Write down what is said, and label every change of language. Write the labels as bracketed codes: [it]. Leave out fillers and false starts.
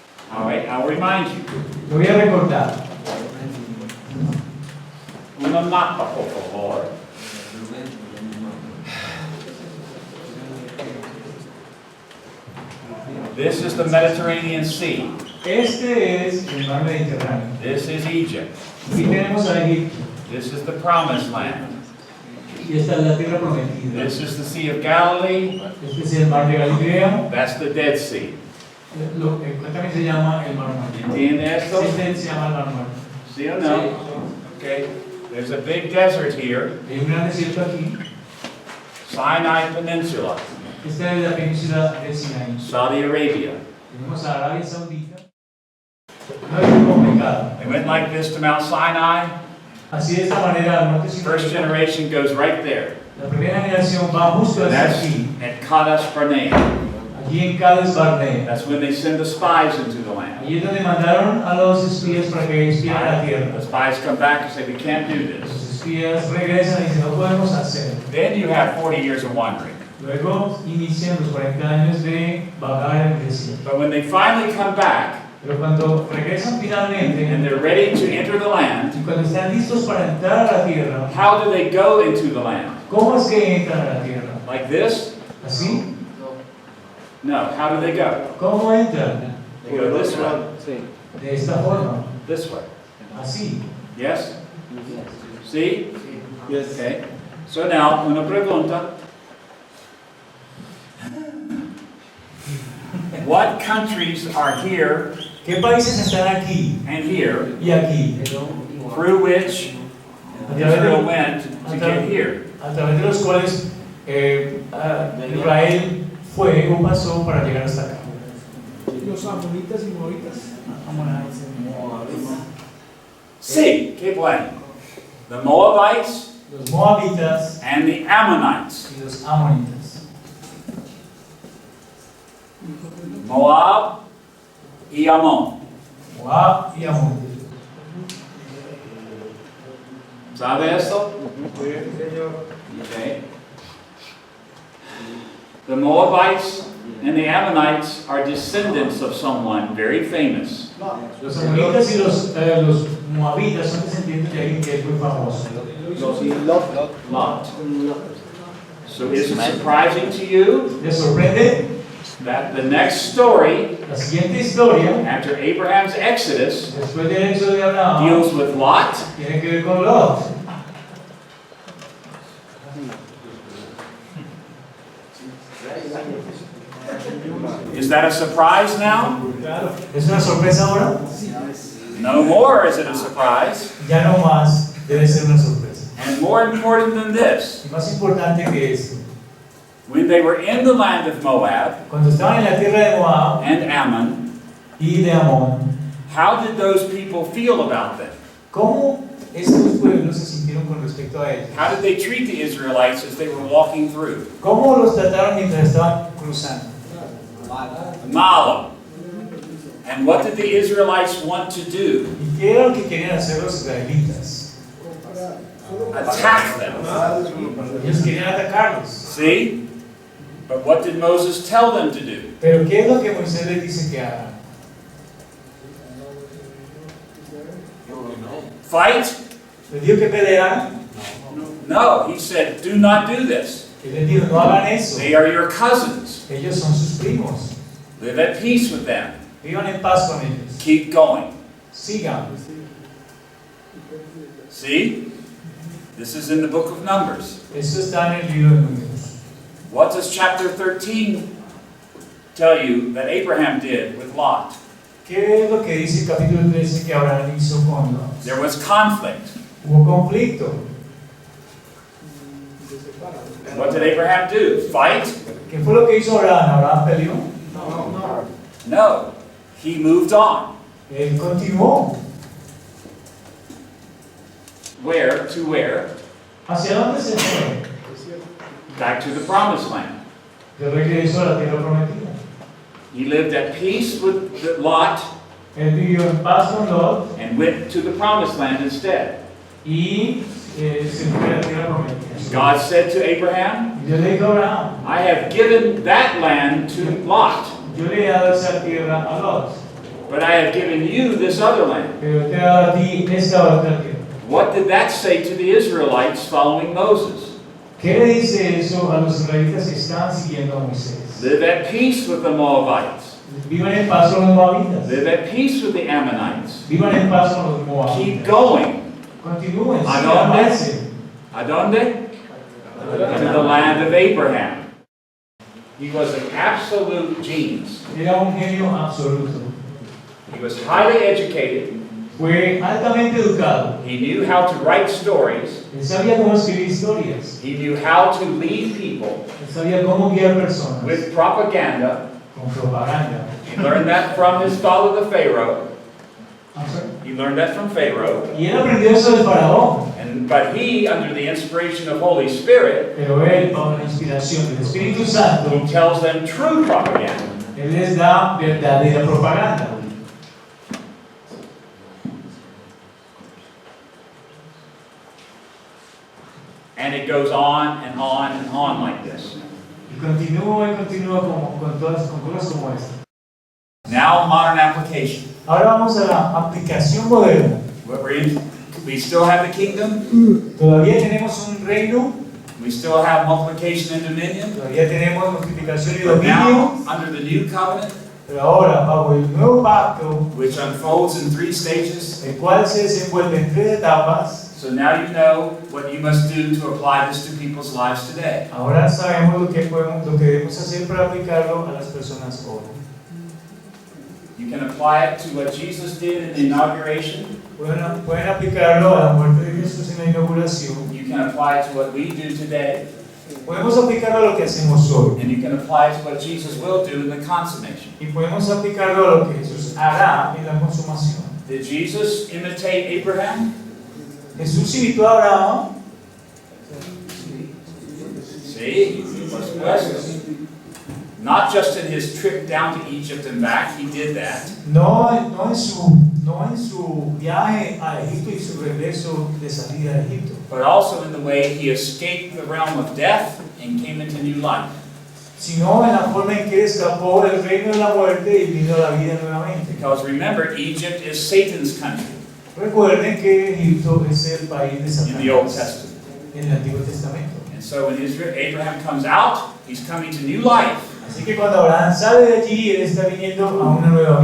[en] All right, I'll remind you. [es] Lo voy a recordar. Una mapa, por favor. [en] This is the Mediterranean Sea. [es] Este es el mar Mediterráneo. [en] This is Egypt. [es] Aquí tenemos a Egipto. [en] This is the Promised Land. [es] Y esta es la tierra prometida. [en] This is the Sea of Galilee. [es] Este es el mar de Galilea. [en] That's the Dead Sea. [es] Lo que también se llama el mar muerto. ¿Entiende esto? Este se llama el mar muerto. ¿Sí o no? [en] Okay. There's a big desert here. [es] Hay un gran desierto aquí. [en] Sinai Peninsula. [es] Esta es la península de Sinaí. [en] Saudi Arabia. [es] Tenemos a Arabia Saudita. No es muy complicado. [en] They went like this to Mount Sinai. [es] Así de esta manera al norte [en] First [es] Sinaí. [en] generation goes right there. [es] La primera generación va justo hacia [en] That's [es] aquí. [en] at Kadesh Barnea. [es] Allí en Cades Barnea. [en] That's when they send the spies into the land. [es] Allí es donde mandaron a los espías para que espiaran la tierra. [en] The spies come back and say, we can't do this. [es] Los espías regresan y dicen, no podemos hacer. [en] Then you have 40 years of wandering. [es] Luego inician los 40 años de vagar en el desierto. [en] But when they finally come back [es] Pero cuando regresan finalmente [en] and they're ready to enter the land, [es] y cuando están listos para entrar a la tierra, [en] how do they go into the land? [es] ¿cómo es que entran a la tierra? [en] Like this? [es] ¿Así? [en] No. How do they go? [es] ¿Cómo entran? [en] They go this way. [es] De esta forma. [en] This way. [es] Así. [en] Yes? See? Yes. Okay. So now, [es] una pregunta. [en] What countries are here [es] ¿Qué países están aquí [en] and here [es] y aquí? [en] through which Israel went to get here? [es] A través de los cuales Israel fue o pasó para llegar hasta acá. Los amonitas y moabitas. Sí, qué bueno. [en] The Moabites [es] Los moabitas [en] and the Ammonites. [es] y los amonitas. Moab y Ammon. Moab y Amón. ¿Sabe esto? Sí, señor. [en] Okay. The Moabites and the Ammonites are descendants of someone very famous. Los amonitas y los moabitas son descendientes de alguien que es muy famoso. Lot. So is it surprising to you [es] ¿Les sorprende? [en] that the next story, [es] La siguiente historia, [en] after Abraham's Exodus, [es] después del éxodo de Abraham, [en] deals with Lot? [es] tiene que ver con Lot. [en] Is that a surprise now? [es] ¿Es una sorpresa ahora? [en] No more is it a surprise. [es] Ya no más, debe ser una sorpresa. [en] And more important than this, [es] Y más importante que esto, [en] when they were in the land of Moab [es] cuando estaban en la tierra de Moab [en] and Ammon, [es] y de Amón, [en] how did those people feel about them? [es] ¿cómo estos pueblos se sintieron con respecto a ellos? [en] How did they treat the Israelites as they were walking through? [es] ¿Cómo los trataron mientras estaban cruzando? Malo. [en] And what did the Israelites want to do? [es] ¿Y qué era lo que querían hacer los israelitas? [en] Attack them. [es] Ellos querían atacarlos. [en] See? But what did Moses tell them to do? [es] Pero ¿qué es lo que Moisés les dice que hagan? [en] Fight? [es] ¿Les dijo que pelearan? [en] No, he said, do not do this. [es] Él les dijo, no hagan eso. [en] They are your cousins. [es] Ellos son sus primos. [en] Live at peace with them. [es] Vivan en paz con ellos. [en] Keep going. [es] Sigan. [en] See? This is in the book of Numbers. [es] Eso está en el libro de Números. [en] What does chapter 13 tell you that Abraham did with Lot? [es] ¿Qué es lo que dice el capítulo 13 que Abraham hizo con Lot? [en] There was conflict. [es] Hubo conflicto. [en] And what did Abraham do? Fight? [es] ¿Qué fue lo que hizo Abraham? ¿Abraham peleó? [en] No. He moved on. [es] Él continuó. [en] Where? To where? [es] ¿Hacia dónde se fue? [en] Back to the promised land. [es] De regreso a la tierra prometida. [en] He lived at peace with Lot [es] Él vivió en paz con Lot [en] and went to the promised land instead. [es] y se fue a la tierra prometida. [en] God said to Abraham, [es] Y Dios le dijo a Abraham, [en] I have given that land to Lot, [es] yo le he dado esa tierra a Lot, [en] but I have given you this other land. [es] pero te he dado a ti esta otra tierra. [en] What did that say to the Israelites following Moses? [es] ¿Qué le dice eso a los israelitas que están siguiendo a Moisés? [en] Live at peace with the Moabites. [es] Vivan en paz con los moabitas. [en] Live at peace with the Ammonites. [es] Vivan en paz con los moabitas. [en] Keep going. [es] Continúen, ¿A sigan, dónde? avancen. ¿A dónde? [en] To the land of Abraham. He was an absolute genius. [es] Era un genio absoluto. [en] He was highly educated. [es] Fue altamente educado. [en] He knew how to write stories. [es] Él sabía cómo escribir historias. [en] He knew how to lead people [es] Él sabía cómo guiar personas [en] with propaganda. [es] con propaganda. [en] He learned that from his father, the Pharaoh. I'm sorry. He learned that from Pharaoh. [es] Y él aprendió eso del faraón. [en] But he, under the inspiration of Holy Spirit, [es] Pero él, bajo la inspiración del Espíritu Santo, [en] he tells them true propaganda. [es] él les da verdadera propaganda. [en] And it goes on and on and on like this. [es] Y continúa como, con cosas como esta. [en] Now, modern application. [es] Ahora vamos a la aplicación moderna. [en] We still have the kingdom. [es] Todavía tenemos un reino, [en] We still have multiplication and dominion. [es] todavía tenemos multiplicación y [en] But [es] dominio, [en] now, under the new covenant, [es] pero ahora bajo el nuevo pacto, [en] which unfolds in 3 stages, [es] el cual se desenvuelve en 3 etapas. [en] so now you know what you must do to apply this to people's lives today. [es] Ahora sabemos lo que debemos hacer para aplicarlo a las personas hoy. [en] You can apply it to what Jesus did in the inauguration. [es] Pueden aplicarlo a la muerte de Jesús en la inauguración. [en] You can apply it to what we do today. [es] Podemos aplicarlo a lo que hacemos hoy. [en] And you can apply it to what Jesus will do in the consummation. [es] Y podemos aplicarlo a lo que Jesús hará en la consumación. [en] Did Jesus imitate Abraham? [es] Jesús imitó a Abraham. [en] See, was blessed. Not just in his trip down to Egypt and back, he did that. [es] No en su viaje a Egipto y su regreso de salida de Egipto, [en] But also in the way he escaped the realm of death and came into new life. [es] sino en la forma en que él escapó del reino de la muerte y vino a la vida nuevamente. [en] Because remember, Egypt is Satan's country [es] Recuerden que Egipto es el país de [en] in the Old [es] Satanás [en] Testament. [es] en el Antiguo Testamento. [en] And so when Abraham comes out, he's coming to new life [es] Así que cuando Abraham sale de allí, él está viniendo a una nueva